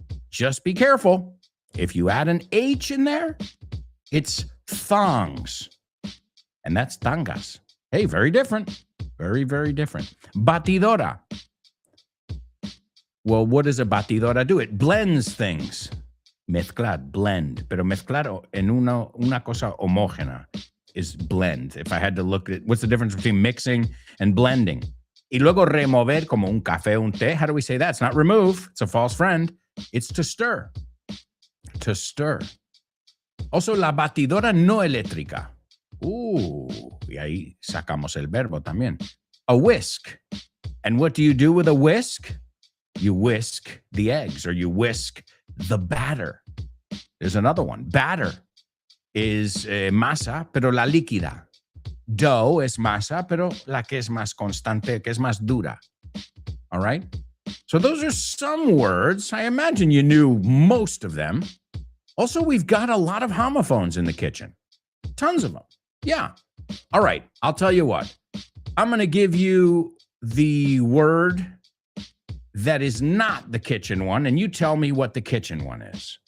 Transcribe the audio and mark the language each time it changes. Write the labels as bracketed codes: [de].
[en] Just be careful. If you add an H in there, it's thongs. And that's tangas. Hey, very different. Very, very different. Batidora. Well, what does a batidora do? It blends things. Mezclar, blend. [es] Pero mezclar en una cosa homógena is blend. [en] If I had to look at what's the difference between mixing and blending. [es] Y luego remover como un café, un té. [en] How do we say that? It's not remove. It's a false friend. It's to stir. To stir. [es] Also, la batidora no eléctrica. Y ahí sacamos el verbo también. A whisk. [en] And what do you do with a whisk? You whisk the eggs, or you whisk the batter. There's another one. [es] Batter is masa, pero la líquida. Dough es masa, pero la que es más constante, que es más dura. [en] All right? So those are some words. I imagine you knew most of them. Also, we've got a lot of homophones in the kitchen. Tons of them. Yeah. All right. I'll tell you what. I'm going to give you the word that is not the kitchen one, and you tell me what the kitchen one is.